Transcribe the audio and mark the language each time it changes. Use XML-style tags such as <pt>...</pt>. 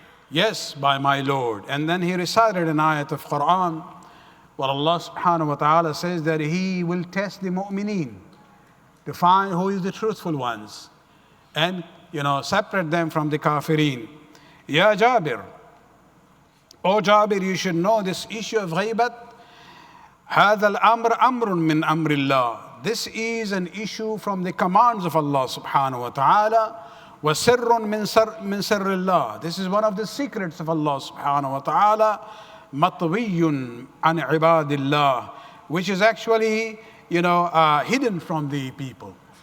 <en>Yes, by my Lord. And then he recited an ayat of Quran where Allah subhanahu wa ta'ala says that He will test the mu'mineen to find who is the truthful ones and separate them from the kafirin. Ya Jabir, O Jabir, you should know this issue of ghaibat.</en> <ar>هذا الأمر أمر من أمر الله.</ar> <en>This is an issue from the commands of Allah subhanahu wa ta'ala.</en> <ar>وسر من سر الله.</ar> <en>This is one of the secrets of Allah subhanahu wa ta'ala.</en> <ar>مطوي عن عباد الله,</ar> <en>which is actually hidden from the people.</en>